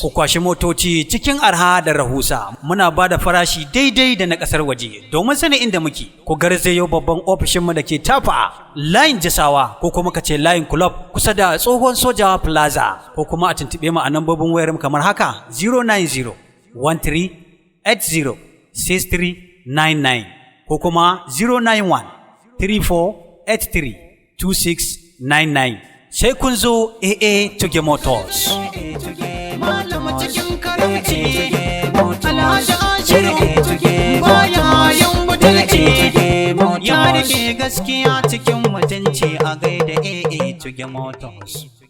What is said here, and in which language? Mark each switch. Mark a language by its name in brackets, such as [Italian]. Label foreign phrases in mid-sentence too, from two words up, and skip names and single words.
[Hausa] Ku kwashi motoci cikin arha da rahusa. Muna ba da farashi daidai da na ƙasar waje. Domin sanin inda muke, ku garzayo babban ofishinmu da ke Tafa, Layin Jasawa, ko kuma ka ce Layin Club kusa da tsohon Soja Plaza, ko kuma a tuntuɓe mu a nambobin wayar mu kamar haka, zero nine zero, one three, eight zero, six three nine nine, ko kuma zero nine one, three four eight three, two six nine nine. Sai kun zo A A Toge Motors. Malam cikin karamci, Alhaji Ashiru, baya yin butulci. Ya rike gaskiya cikin mutunci a gaida A A Toge Motors.